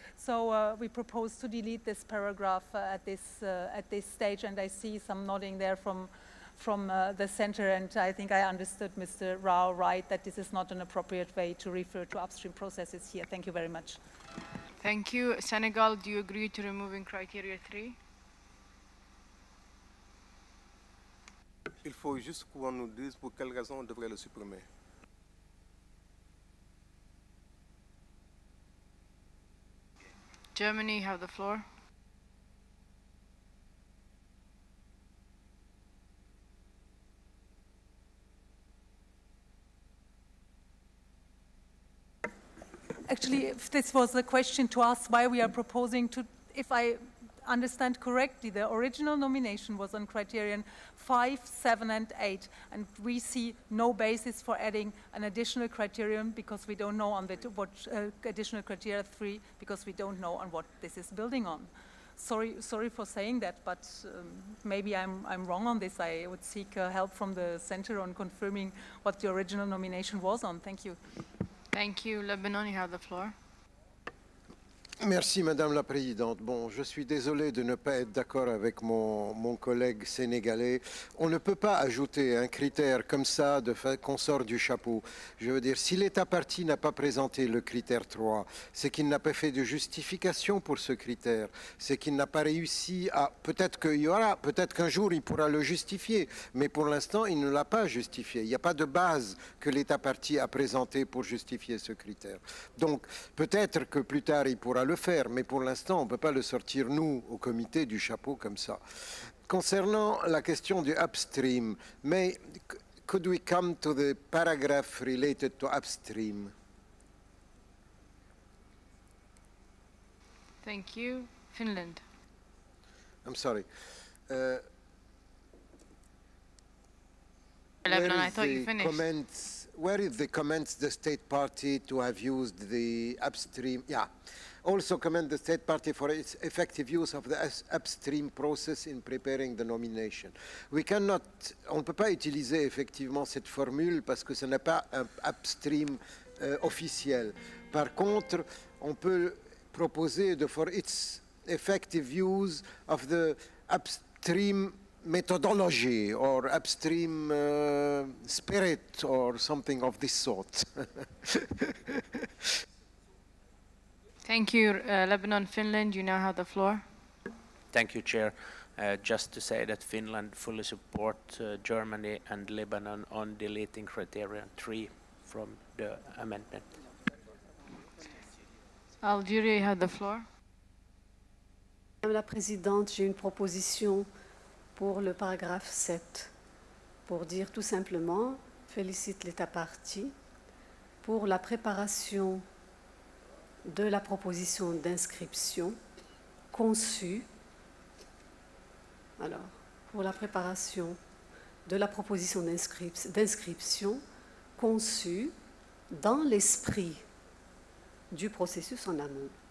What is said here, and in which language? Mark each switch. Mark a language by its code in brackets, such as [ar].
[en] So we propose to delete this paragraph at this stage, and I see some nodding there from the center, and I think I understood Mr. Rao right, that this is not an appropriate way to refer to upstream processes here. Thank you very much. Thank you. Senegal, do you agree to removing criteria 3? [fr] Il faut juste qu'on nous dise pour quelle raison on devrait le supprimer. [en] Germany, you have the floor. Actually, if this was a question to us why we are proposing to, if I understand correctly, the original nomination was on criterion 5, 7, and 8, and we see no basis for adding an additional criterion because we don't know on what additional criteria 3 because we don't know on what this is building on. Sorry for saying that, but maybe I'm wrong on this. I would seek help from the center on confirming what the original nomination was on. Thank you. Thank you. Lebanon, you have the floor. [fr] Merci, Madame la Présidente. Bon, je suis désolé de ne pas être d'accord avec mon collègue sénégalais. On ne peut pas ajouter un critère comme ça qu'on sort du chapeau. Je veux dire, si l'État partie n'a pas présenté le critère 3, c'est qu'il n'a pas fait de justification pour ce critère. C'est qu'il n'a pas réussi à... Peut-être qu'il y aura, peut-être qu'un jour il pourra le justifier, mais pour l'instant, il ne l'a pas justifié. Il n'y a pas de base que l'État partie a présentée pour justifier ce critère. Donc, peut-être que plus tard, il pourra le faire, mais pour l'instant, on ne peut pas le sortir, nous, au comité, du chapeau comme ça. Concernant la question du upstream, mais [en] could we come to the paragraph related to upstream? Thank you. Finland. I'm sorry. Lebanon, I thought you finished. Where is the comments the state party to have used the upstream? Yeah. Also commend the state party for its effective use of the upstream process in preparing the nomination. [fr] On ne peut pas utiliser effectivement cette formule parce que ce n'est pas un upstream officiel. Par contre, on peut proposer [en] for its effective use of the upstream methodology or upstream spirit or something of this sort. Thank you, Lebanon. Finland, you now have the floor. Thank you, Chair. Just to say that Finland fully supports Germany and Lebanon on deleting criterion 3 from the amendment. Algeria, you have the floor. [fr] Madame la Présidente, j'ai une proposition pour le paragraphe 7, pour dire tout simplement, félicite l'État partie pour la préparation de la proposition d'inscription conçue, alors, pour la préparation de la proposition d'inscription conçue dans l'esprit du processus en amont.